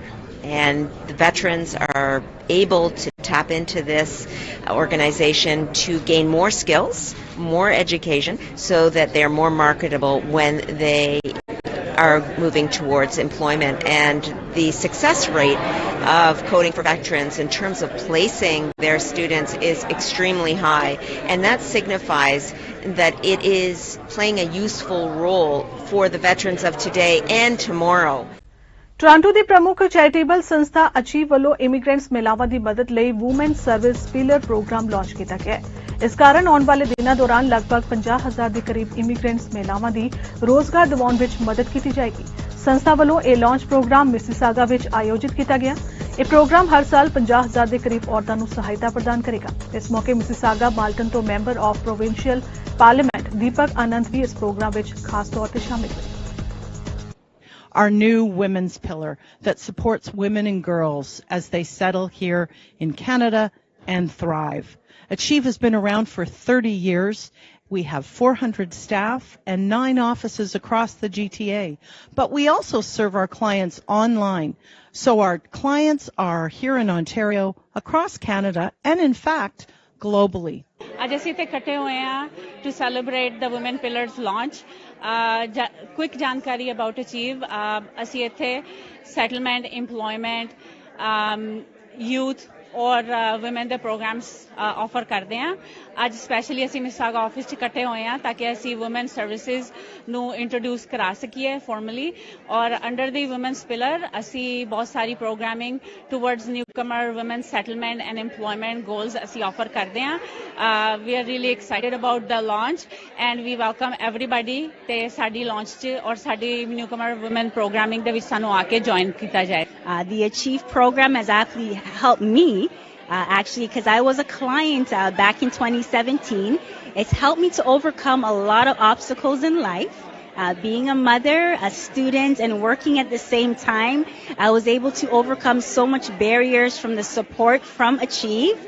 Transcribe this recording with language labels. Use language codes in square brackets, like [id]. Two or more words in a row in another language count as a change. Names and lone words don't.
[en] And the veterans are able to tap into this organization to gain more skills, more education, so that they're more marketable when they are moving towards employment. And the success rate of Coding for Veterans in terms of placing their students is extremely high, and that signifies that it is playing a useful role for the veterans of today and tomorrow. [pa] ਟੋਰਾਂਟੋ ਦੀ ਪ੍ਰਮੁੱਖ ਚੈਰੀਟੇਬਲ ਸੰਸਥਾ ਅਚੀਵ ਵੱਲੋਂ ਇਮੀਗ੍ਰੈਂਟਸ ਮਹਿਲਾਵਾਂ ਦੀ ਮਦਦ ਲਈ [en] women service pillar program [pa] ਲਾਂਚ ਕੀਤਾ ਗਿਆ ਹੈ। ਇਸ ਕਾਰਨ ਆਉਣ ਵਾਲੇ ਦਿਨਾਂ ਦੌਰਾਨ ਲਗਭਗ 50,000 ਦੇ ਕਰੀਬ ਇਮੀਗ੍ਰੈਂਟਸ ਮਹਿਲਾਵਾਂ ਦੀ ਰੋਜ਼ਗਾਰ ਦਿਵਾਉਣ ਵਿੱਚ ਮਦਦ ਕੀਤੀ ਜਾਏਗੀ। ਸੰਸਥਾ ਵੱਲੋਂ ਇਹ ਲਾਂਚ ਪ੍ਰੋਗਰਾਮ ਮਿਸੀਸਾਗਾ ਵਿੱਚ ਆਯੋਜਿਤ ਕੀਤਾ ਗਿਆ। ਇਹ ਪ੍ਰੋਗਰਾਮ ਹਰ ਸਾਲ 50,000 ਦੇ ਕਰੀਬ ਔਰਤਾਂ ਨੂੰ ਸਹਾਇਤਾ ਪ੍ਰਦਾਨ ਕਰੇਗਾ। ਇਸ ਮੌਕੇ ਮਿਸੀਸਾਗਾ ਮਾਲਟਨ ਤੋਂ [en] member of provincial parliament [pa] ਦੀਪਕ ਆਨੰਦ ਵੀ ਇਸ ਪ੍ਰੋਗਰਾਮ ਵਿੱਚ ਖਾਸ ਤੌਰ ਤੇ ਸ਼ਾਮਿਲ ਹੋਏ। [en] Our new women's pillar that supports women and girls as they settle here in Canada and thrive. Achieve has been around for 30 years. We have 400 staff and 9 offices across the GTA, but we also serve our clients online. So our clients are here in Ontario, across Canada, and in fact, globally. [pa] ਅੱਜ ਅਸੀਂ ਇੱਥੇ ਇਕੱਠੇ ਹੋਏ ਹਾਂ [en] to celebrate the women pillars launch. Quick ਜਾਣਕਾਰੀ about Achieve. [pa] ਅਸੀਂ ਇੱਥੇ [en] settlement, employment, [pa] यूथ और वुमेन ਦੇ [en] programs offer [pa] ਕਰਦੇ ਹਾਂ ਅੱਜ ਸਪੈਸ਼ਲੀ ਅਸੀਂ ਮਿਸਾਗਾ ਆਫਿਸ 'ਚ ਇਕੱਠੇ ਹੋਏ ਹਾਂ ਤਾਂ ਕਿ ਅਸੀਂ [en] women services [pa] ਨੂੰ ਇੰਟਰੋਡਿਊਸ ਕਰਾ ਸਕੀਏ ਫਾਰਮਲੀ ਔਰ [en] under the womans pillar [pa] ਅਸੀਂ ਬਹੁਤ ਸਾਰੀ [en] programming towards newcomer women settlement and employment goals [pa] ਅਸੀਂ ਆਫਰ ਕਰਦੇ ਹਾਂ [en] we are really excited about the launch and we welcome everybody [pa] ਤੇ ਸਾਡੀ ਲਾਂਚ 'ਚ ਔਰ ਸਾਡੀ [en] newcomer women programming [pa] ਦੇ ਵਿੱਚ ਸਾਨੂੰ ਆ ਕੇ ਜੁਆਇਨ ਕੀਤਾ ਜਾਏ [en] The Achieve program has actually helped me, actually, because I was a client back in 2017. It's helped me to overcome a lot of obstacles in life. Being a mother, a student, and working at the same time, I was able to overcome so much barriers from the support from Achieve.